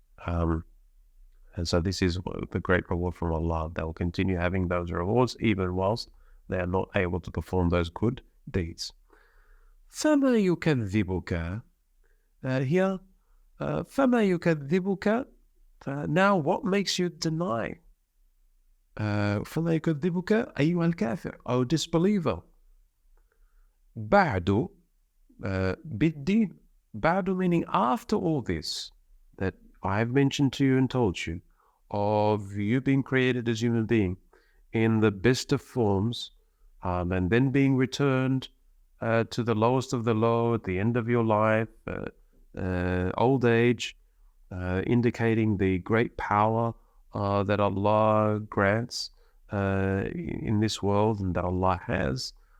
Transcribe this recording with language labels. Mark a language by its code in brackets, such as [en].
[en] And so this is the great reward from Allah. They will continue having those rewards even whilst they are not able to perform those good deeds. فَمَا يُكَذِّبُكَ, here, فَمَا يُكَذِّبُكَ, now what makes you deny? [ar] فَمَا يُكَذِّبُكَ أَيُّهَا الْكَافِرُ, O disbeliever. [en] بَعْدُ بِالدِّينِ, بَعْدُ meaning after all this that I have mentioned to you and told you, of you being created as human being in the best of forms, and then being returned to the lowest of the low at the end of your life, old age, indicating the great power that Allah grants in this world and that Allah has.